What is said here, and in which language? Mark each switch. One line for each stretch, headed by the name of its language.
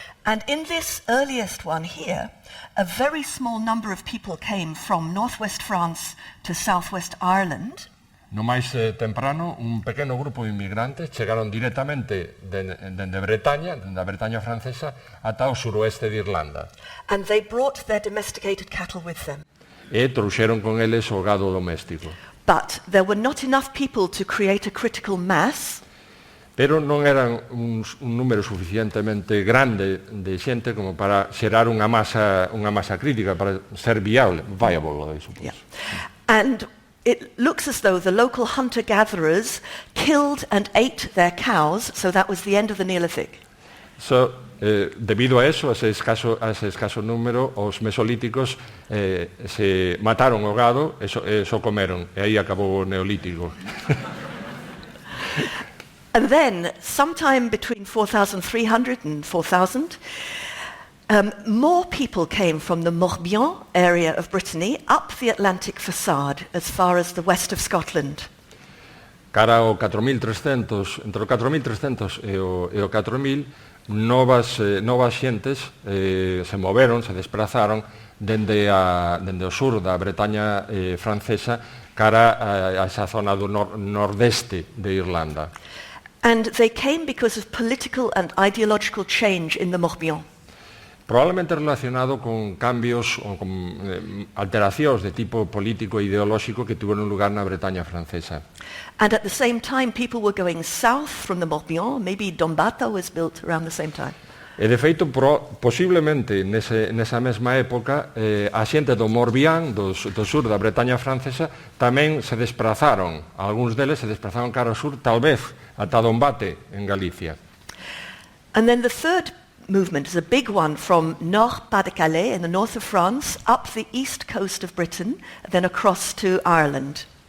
English: And in this earliest one here, a very small number of people came from northwest France to southwest Ireland.
Galician: No máis temprano, un pequeno grupo de inmigrantes chegaron directamente dende Bretaña, dende a Bretaña francesa, ata o suroeste de Irlanda.
English: And they brought their domesticated cattle with them.
Galician: E trouxeron con eles o gado doméstico.
English: But there were not enough people to create a critical mass.
Galician: Pero non eran un número suficientemente grande de xente como para xerar unha masa crítica, para ser viable,
English: I suppose. Yeah. And it looks as though the local hunter-gatherers killed and ate their cows, so that was the end of the Neolithic.
Galician: So, debido a eso, a ese escaso número, os mesolíticos se mataron o gado, eso comeron, e aí acabou o Neolítico.
English: And then, sometime between 4,300 and 4,000, more people came from the Morbihan area of Brittany up the Atlantic facade as far as the west of Scotland.
Galician: Cara ao 4.300, entre o 4.300 e o 4.000, novas xentes se moveron, se desplazaron dende o sur da Bretaña francesa cara a esa zona do nordeste de Irlanda.
English: And they came because of political and ideological change in the Morbihan.
Galician: Probablemente relacionado con cambios ou con alteracións de tipo político e ideolóxico que tiveron lugar na Bretaña francesa.
English: And at the same time, people were going south from the Morbihan. Maybe Dombata was built around the same time.
Galician: E de feito, posiblemente nesa mesma época, a xente do Morbihan, do sur da Bretaña francesa, tamén se desplazaron, algúns deles se desplazaron cara ao sur, tal vez ata Dombate, en Galicia.
English: And then the third movement is a big one from Nord-Pas-de-Calais in the north of France, up the east coast of Britain, then across to Ireland.